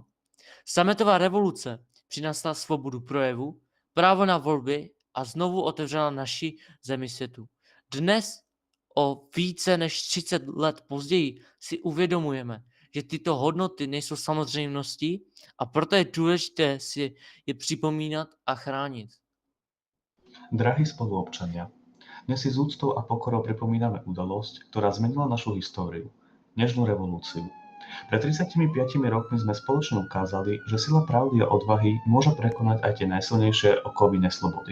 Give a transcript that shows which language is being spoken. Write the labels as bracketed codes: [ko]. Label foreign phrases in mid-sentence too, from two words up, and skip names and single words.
[cs] Sametová revoluce přinesla svobodu projevu, právo na volby a znovu otevřela naši zemi světu. Dnes, o více než 30 let později, si uvědomujeme, že tyto hodnoty nejsou samozřejmostí a proto je důležité si je připomínat a chránit. [sk] Drahí spoluobčania, dnes si s úctou a pokorou pripomíname udalosť, ktorá zmenila našu históriu, nežnú revolúciu. Pred 35 rokmi sme spoločne ukázali, že sila pravdy a odvahy môže prekonať aj tie najsilnejšie okovy neslobody.